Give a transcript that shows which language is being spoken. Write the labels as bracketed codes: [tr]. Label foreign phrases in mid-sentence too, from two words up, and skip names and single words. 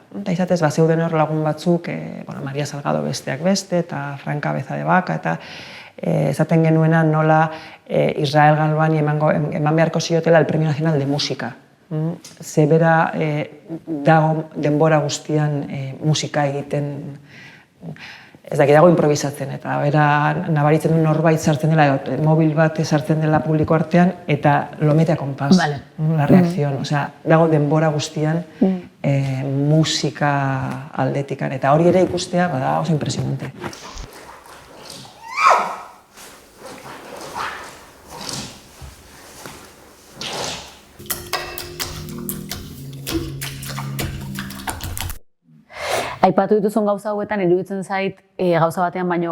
[eu] Eta izatez, zeuden hor lagun batzuk, Maria Salgado besteak beste, eta Franka Beza de Baka, eta esaten genuena nola Israel Galbani eman beharko ziotela el Premio Nacional de Música. Ze bera dago denbora guztian musika egiten, ez dakit dago improvisatzen, eta bera nabaritzen du norbait sartzen dela, mobil bat sartzen dela publiko artean, eta [es] lo mete a compás, la reacción. [eu] Dago denbora guztian musika aldetikan, eta hori ere ikustea bada oso impresionante. Aipatu dituzun gauza hauetan, iruditzen zait gauza batean baino